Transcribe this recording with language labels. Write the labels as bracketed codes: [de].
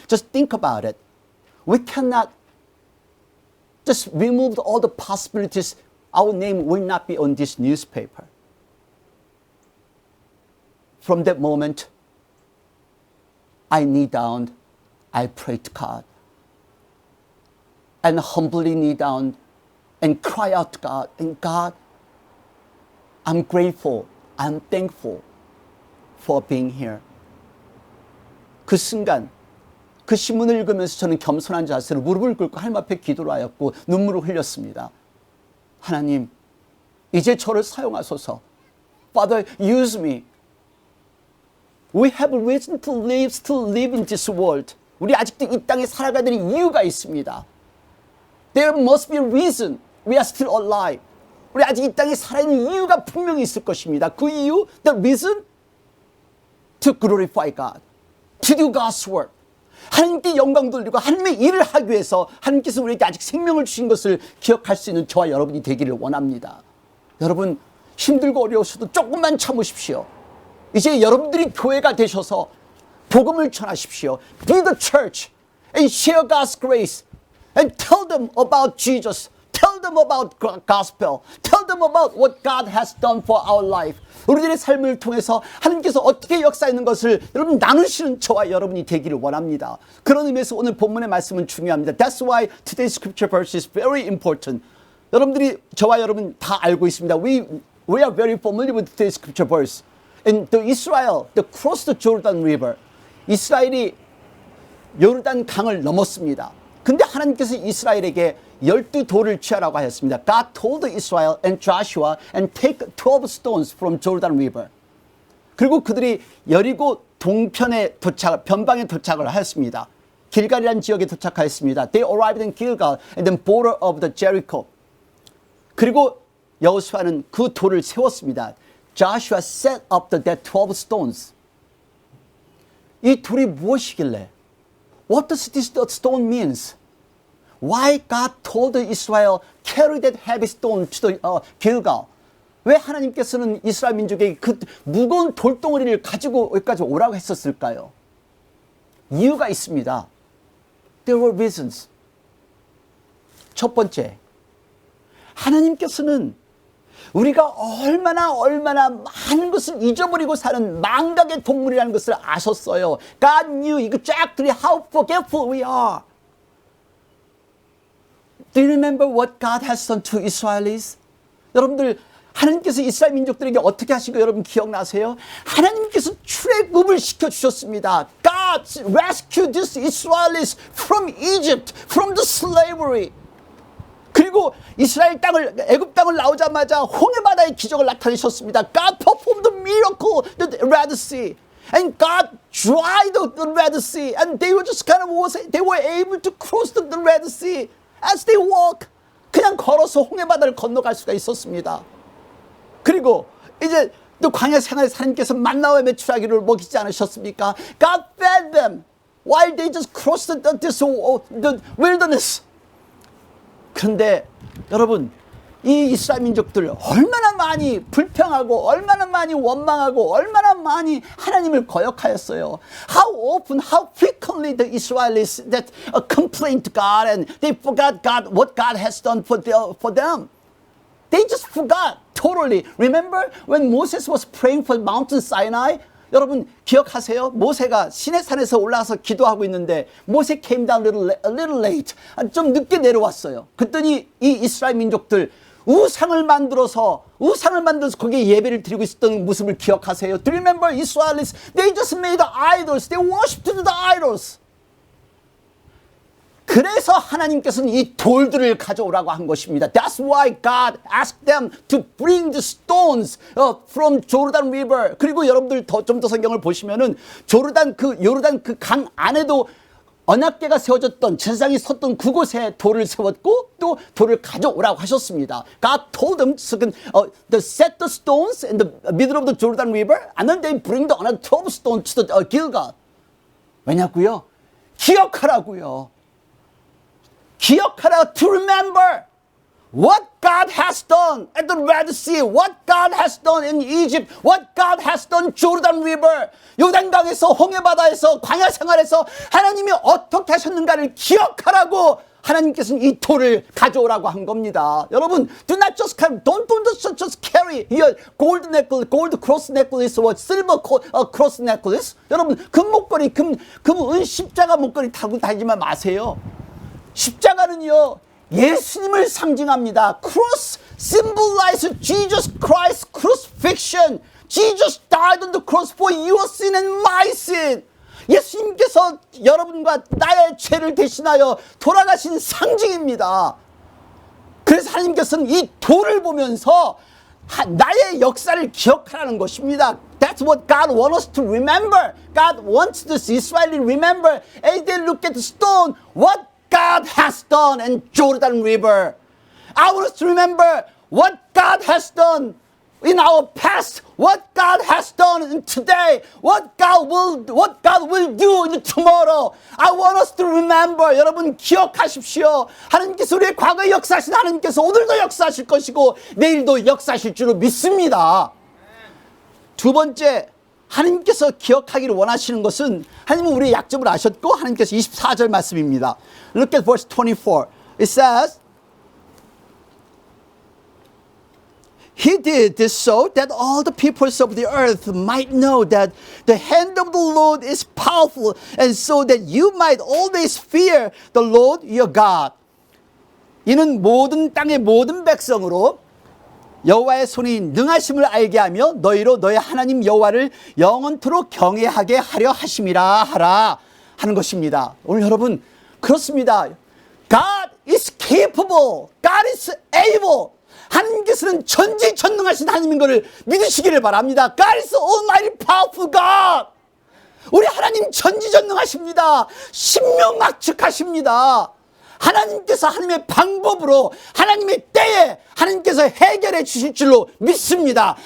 [en] Just think about it. We cannot just remove all the possibilities. Our name will not be on this newspaper. From that moment, I kneel down, I pray to God, and humbly kneel down and cry out to God. And God, I'm grateful, I'm thankful for being here. [ko] 그 순간, 그 신문을 읽으면서 저는 겸손한 자세로 무릎을 꿇고 하나님 앞에 기도를 하였고 눈물을 흘렸습니다. 하나님, 이제 저를 사용하소서. [en] Father, use me. We have a reason to live, still live in this world. [ko] 우리 아직도 이 땅에 살아가야 되는 이유가 있습니다. [en] There must be a reason we are still alive. [ko] 우리 아직 이 땅에 살아있는 이유가 분명히 있을 것입니다. 그 이유, [en] the reason to glorify God, to do God's work. [ko] 하나님께 영광 돌리고 하나님의 일을 하기 위해서 하나님께서 우리에게 아직 생명을 주신 것을 기억할 수 있는 저와 여러분이 되기를 원합니다. 여러분, 힘들고 어려우셔도 조금만 참으십시오. 이제 여러분들이 교회가 되셔서 복음을 전하십시오. [en] Be the church and share God's grace and tell them about Jesus. Tell them about gospel. Tell them about what God has done for our life. [ko] 우리들의 삶을 통해서 하나님께서 어떻게 역사하는 것을 여러분 나누시는 저와 여러분이 되기를 원합니다. 그런 의미에서 오늘 본문의 말씀은 중요합니다. [en] That's why today's scripture verse is very important. [ko] 여러분들이 저와 여러분 다 알고 있습니다. [en] We are very familiar with today's scripture verse. And the Israel, they crossed the Jordan River. [ko] 이스라엘이 요르단 강을 넘었습니다. 근데 하나님께서 이스라엘에게 12돌을 취하라고 하였습니다. [en] God told Israel and Joshua and take 12 stones from Jordan River. [ko] 그리고 그들이 여리고 변방에 도착을 하였습니다. 길갈이라는 지역에 도착하였습니다. [en] They arrived in Gilgal and then border of the Jericho. [ko] 그리고 여호수아는 그 돌을 세웠습니다. [en] Joshua set up the 12 stones. [ko] 이 돌이 무엇이길래? [en] What does this stone means? Why God told Israel carry that heavy stone to the Gilgal? [ko] 왜 하나님께서는 이스라엘 민족에게 그 무거운 돌덩어리를 가지고 여기까지 오라고 했었을까요? 이유가 있습니다. [en] There were reasons. [ko] 첫 번째, 하나님께서는 우리가 얼마나 많은 것을 잊어버리고 사는 망각의 동물이라는 것을 아셨어요. [en] God knew exactly how forgetful we are. Do you remember what God has done to Israelis? [ko] 여러분들 하나님께서 이스라엘 민족들에게 어떻게 하신 거 여러분 기억나세요? 하나님께서 출애굽을 시켜주셨습니다. [en] God rescued these Israelis from Egypt, from the slavery. [ko] 그리고 이스라엘 땅을 애굽 땅을 나오자마자 홍해 바다의 기적을 나타내셨습니다. [en] God performed the miracle, the Red Sea, and God dried the Red Sea, and they were just they were able to cross the Red Sea as they walk. [ko] 그냥 걸어서 홍해 바다를 건너갈 수가 있었습니다. 그리고 이제 또 광야 생활에서 하나님께서 만나와 메추라기를 먹이지 않으셨습니까? [en] God fed them while they just crossed the wilderness. [ko] 그런데 여러분, 이 이스라엘 민족들 얼마나 많이 불평하고 얼마나 많이 원망하고 얼마나 많이 하나님을 거역하였어요. [en] How often, how frequently the Israelis that complained to God and they forgot God, what God has done for them. They just forgot totally. Remember when Moses was praying for Mountain Sinai? [ko] 여러분 기억하세요? 모세가 시내산에서 올라와서 기도하고 있는데 모세 [en] came down a little late. [ko] 좀 늦게 내려왔어요. 그랬더니 이 이스라엘 민족들 우상을 만들어서 거기에 예배를 드리고 있었던 모습을 기억하세요? [en] Do you remember Israelis? They just made idols. They worshipped the idols. [ko] 그래서 하나님께서는 이 돌들을 가져오라고 한 것입니다. [en] That's why God asked them to bring the stones from Jordan River. [ko] 그리고 여러분들 좀 더 성경을 보시면은 요르단 그 강 안에도 언약궤가 세워졌던 제사장이 섰던 그곳에 돌을 세웠고 또 돌을 가져오라고 하셨습니다. [en] God told them to set the stones in the middle of the Jordan River and then they bring the another 12 stones to the Gilgal. [ko] 왜냐고요? 기억하라고요. 기억하라, [en] to remember what God has done at the Red Sea, what God has done in Egypt, what God has done Jordan River. [ko] 요단강에서 홍해바다에서 광야 생활에서 하나님이 어떻게 하셨는가를 기억하라고 하나님께서는 이 돌을 가져오라고 한 겁니다. 여러분, [en] don't just carry your gold necklace, gold cross necklace or silver cross necklace. [ko] 여러분, 금목걸이, 은 십자가 목걸이 타고 다니지 마세요. 십자가는요, 예수님을 상징합니다. [en] Cross symbolizes Jesus Christ's crucifixion. Jesus died on the cross for your sin and my sin. [ko] 예수님께서 여러분과 나의 죄를 대신하여 돌아가신 상징입니다. 그래서 하나님께서는 이 돌을 보면서 나의 역사를 기억하라는 것입니다. [en] That's what God wants us to remember. God wants this Israeli remember. As they look at the stone, what God has done in Jordan River. I want us to remember what God has done in our past, what God has done in today, what God will do in tomorrow. I want us to remember. [ko] 여러분 기억하십시오. 하나님께서 우리의 과거에 역사하신 하나님께서 오늘도 역사하실 것이고 내일도 역사하실 줄로 믿습니다. 두 번째, 하나님께서 기억하기를 원하시는 것은 하나님은 우리의 약점을 아셨고 하나님께서 24절 말씀입니다. [en] Look at verse 24. It says, He did this so that all the peoples of the earth might know that the hand of the Lord is powerful and so that you might always fear the Lord your God. [ko] 이는 모든 땅의 모든 백성으로 여호와의 손이 능하심을 알게 하며 너희로 너희 하나님 여호와를 영원토록 경외하게 하려 하심이라 하라. 하는 것입니다. 오늘 여러분 그렇습니다. [en] God is capable. God is able. [ko] 하나님께서는 전지전능하신 하나님인 것을 믿으시기를 바랍니다. [en] God is almighty powerful God. [ko] 우리 하나님 전지전능하십니다. 신명악측하십니다. 하나님께서 하나님의 방법으로 하나님의 때에 하나님께서 해결해 주실 줄로 믿습니다.